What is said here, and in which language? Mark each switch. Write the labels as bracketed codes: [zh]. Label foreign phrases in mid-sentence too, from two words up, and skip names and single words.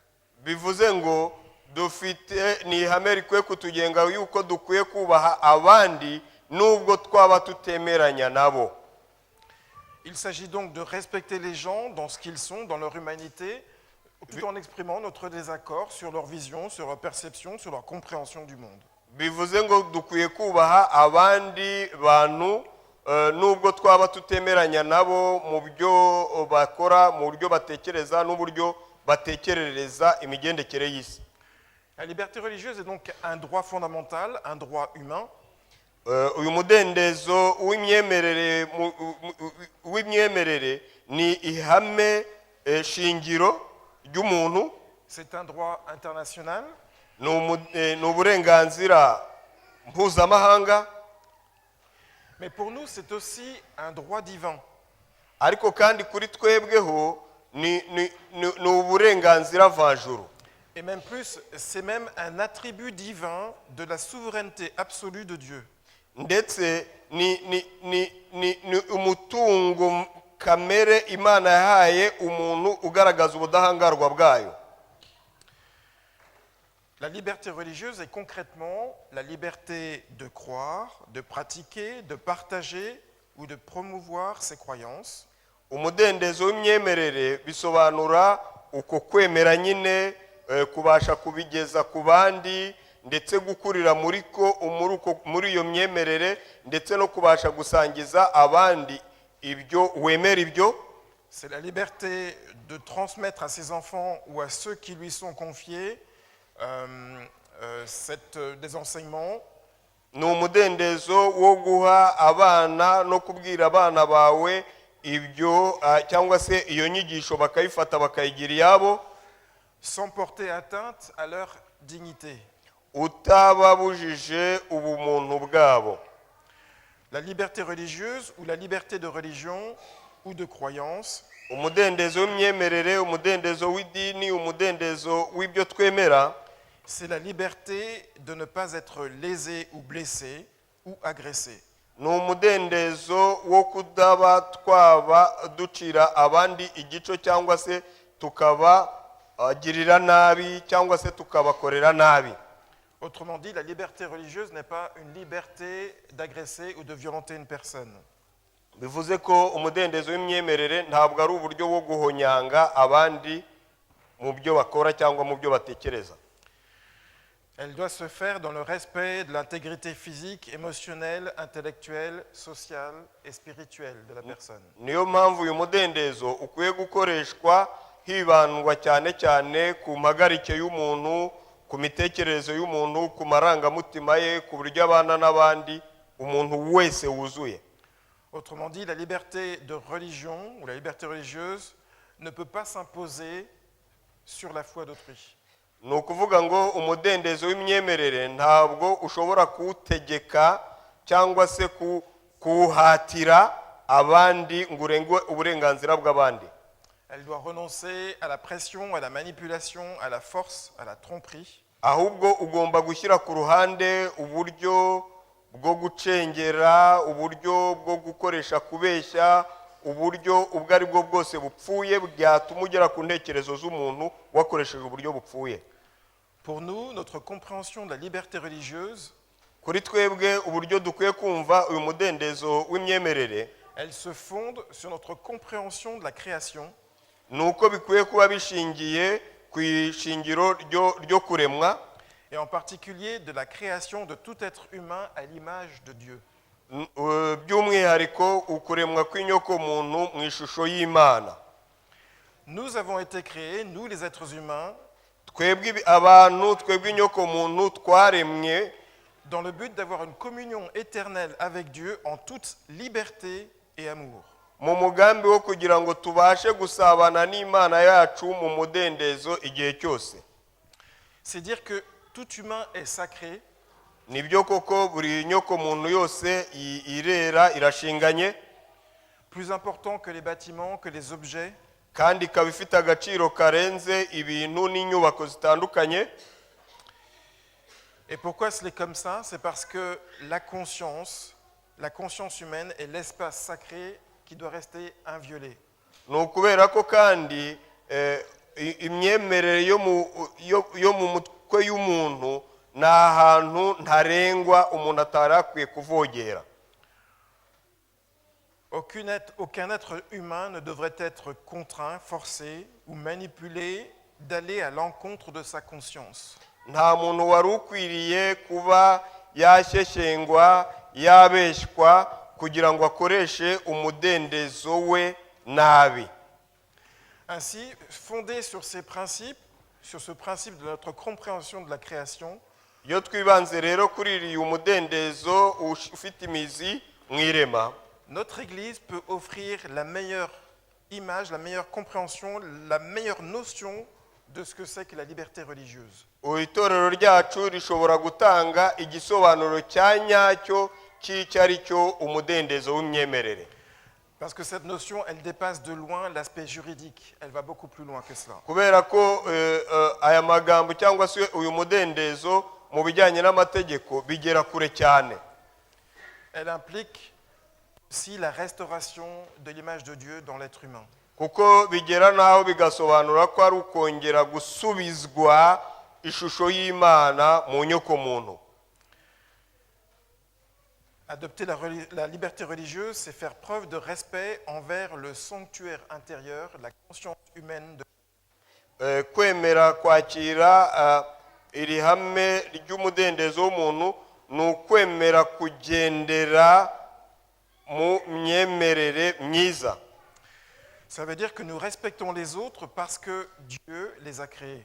[rw] Bivuze ngo dufite ni ihame rikwiye kutugenga yuko dukwiye kubaha abandi nubwo twaba tutemeranya nabo. [fr] Il s'agit donc de respecter les gens dans ce qu'ils sont, dans leur humanité, tout en exprimant notre désaccord sur leur vision, sur leur perception, sur leur compréhension du monde. [rw] Bivuze ngo dukwiye kubaha abandi bantu nubwo twaba tutemeranya nabo mu byo bakora, mu buryo batekereza n'uburyo batekerereza imigendekere y'isi. [fr] La liberté religieuse est donc un droit fondamental, un droit humain. [rw] Uyu mudendezo w'imyemerere ni ihame shingiro ry'umuntu. [fr] C'est un droit international. [rw] Ni uburenganzira mpuzamahanga. [fr] Mais pour nous, c'est aussi un droit divin. [rw] Ariko kandi kuri twebweho ni uburenganzira mvajuru. [fr] Et même plus, c'est même un attribut divin de la souveraineté absolue de Dieu. [rw] Ndetse ni umutungo kamere Imana yahaye umuntu ugaragaza ubudahangarwa bwayo. [fr] La liberté religieuse est concrètement la liberté de croire, de pratiquer, de partager ou de promouvoir ses croyances. [rw] Umudendezo w'imyemerere bisobanura uko kwemera nyine kubasha kubigeza ku bandi ndetse gukurira muri iyo myemerere ndetse no kubasha gusangiza abandi ibyo wemera ibyo. [fr] C'est la liberté de transmettre à ses enfants ou à ceux qui lui sont confiés des enseignements. [rw] Ni umudendezo wo guha abana no kubwira abana bawe ibyo cyangwa se iyo nyigisho bakayifata bakayigira iyabo, [fr] sans porter atteinte à leur dignité. [rw] Utababujije ubumuntu bwabo. [fr] La liberté religieuse ou la liberté de religion ou de croyance, [rw] umudendezo w'imyemerere, umudendezo w'idini, umudendezo w'ibyo twemera, [fr] c'est la liberté de ne pas être lésé ou blessé ou agressé. [rw] Ni umudendezo wo kudaba twaba ducira abandi igico cyangwa se tukabagirira nabi cyangwa se tukabakorera nabi. [fr] Autrement dit, la liberté religieuse n'est pas une liberté d'agresser ou de violenter une personne. [rw] Bivuze ko umudendezo w'imyemerere ntabwo ari uburyo bwo guhonyanga abandi mu byo bakora cyangwa mu byo batekereza. [fr] Elle doit se faire dans le respect de l'intégrité physique, émotionnelle, intellectuelle, sociale et spirituelle de la personne. [rw] niyo mpamvu uyu mudendezo ukwiye gukoreshwa hibandwa cyane cyane ku mpagarike y'umuntu, ku mitekerereze y'umuntu, ku marangamutima ye, ku buryo abana n'abandi, umuntu wese wuzuye. [fr] Autrement dit, la liberté de religion ou la liberté religieuse ne peut pas s'imposer sur la foi d'autrui. [rw] Ni ukuvuga ngo umudendezo w'imyemerere ntabwo ushobora kuwutegeka cyangwa se kuwuhatira abandi ngo urenge uburenganzira bw'abandi. [fr] Elle doit renoncer à la pression, à la manipulation, à la force, à la tromperie. [rw] Ahubwo ugomba gushyira ku ruhande uburyo bwo gucengera, uburyo bwo gukoresha kubeshya, uburyo ubwo ari bwo bwose bupfuye bwatuma ugera ku ntekerezo z'umuntu wakoresheje uburyo bupfuye. [fr] Pour nous, notre compréhension de la liberté religieuse, [rw] kuri twebwe uburyo dukwiye kumva uyu mudendezo w'imyemerere, [fr] elle se fonde sur notre compréhension de la création. [rw] Nuko bikwiye kuba bishingiye ku ishingiro ryo kuremwa, [fr] et en particulier de la création de tout être humain à l'image de Dieu. [rw] By'umwihariko ukuremwa kw'inyoko muntu mu ishusho y'Imana. [fr] Nous avons été créés, nous les êtres humains, [rw] twebwe abantu, twebwe inyoko muntu twaremwe [fr] dans le but d'avoir une communion éternelle avec Dieu en toute liberté et amour. [rw] mu mugambi wo kugira ngo tubashe gusabana n'Imana yacu mu mudendezo igihe cyose. [fr] C'est dire que tout humain est sacré. [rw] Nibyo koko buri nyoko muntu yose irera, irashinganye. [fr] Plus important que les bâtiments, que les objets. [rw] Kandi ikaba ifite agaciro karenze ibintu n'inyubako zitandukanye. [fr] Et pourquoi c'est comme ça? C'est parce que la conscience humaine est l'espace sacré qui doit rester inviolé. [rw] Ni ukubera ko kandi imyemerere yo mu mutwe y'umuntu ni ahantu ntarengwa umuntu atari akwiye kuvogera. [fr] Aucun être humain ne devrait être contraint, forcé ou manipulé d'aller à l'encontre de sa conscience. [rw] Nta muntu wari ukwiriye kuba yashyeshyengwa, yabeshywa kugira ngo akoreshe umudendezo we nabi. [fr] Ainsi, fondé sur ces principes, sur ce principe de notre compréhension de la création, [rw] iyo twibanze rero kuri uyu mudendezo ufite imizi mu irema, [fr] notre Église peut offrir la meilleure image, la meilleure compréhension, la meilleure notion de ce que c'est que la liberté religieuse. [rw] Itorero ryacu rishobora gutanga igisobanuro cya nyacyo cy'icyo ari cyo umudendezo w'imyemerere. [fr] Parce que cette notion, elle dépasse de loin l'aspect juridique. Elle va beaucoup plus loin que cela. [rw] Kubera ko aya magambo cyangwa se uyu mudendezo mu bijyanye n'amategeko bigera kure cyane. [fr] Elle implique aussi la restauration de l'image de Dieu dans l'être humain. [rw] Kuko bigera naho bigasobanura ko ari ukongera gusubizwa ishusho y'Imana mu nyoko muntu. [fr] Adopter la liberté religieuse, c'est faire preuve de respect envers le sanctuaire intérieur, la conscience humaine. [rw] Kwemera kwakira iri hame ry'umudendezo w'umuntu ni ukwemera kugendera mu myemerere myiza. [fr] Ça veut dire que nous respectons les autres parce que Dieu les a créés.